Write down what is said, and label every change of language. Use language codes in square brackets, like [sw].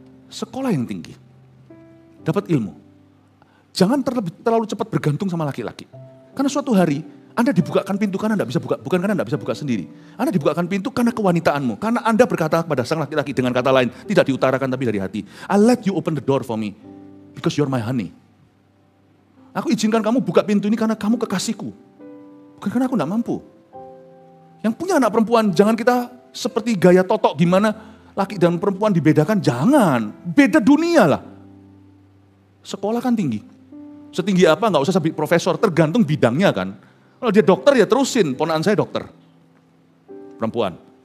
[id] Sekolah yang tinggi. Dapat ilmu. Jangan terlalu cepat bergantung sama laki-laki. Karena suatu hari Anda dibukakan pintu karena Anda bisa buka, bukan karena Anda bisa buka sendiri. Anda dibukakan pintu karena kewanitaanmu. Karena Anda berkata kepada sang laki-laki dengan kata lain, tidak diutarakan tapi dari hati. [en] I let you open the door for me because you're my honey. [id] Aku izinkan kamu buka pintu ini karena kamu kekasihku. Bukan karena aku tidak mampu. Yang punya anak perempuan, jangan kita seperti gaya totok gimana laki dan perempuan dibedakan. Jangan, beda dunia lah. Sekolah kan tinggi. Setinggi apa nggak usah sampai profesor, tergantung bidangnya kan. Kalau dia dokter ya terusin, ponakan saya dokter. Perempuan.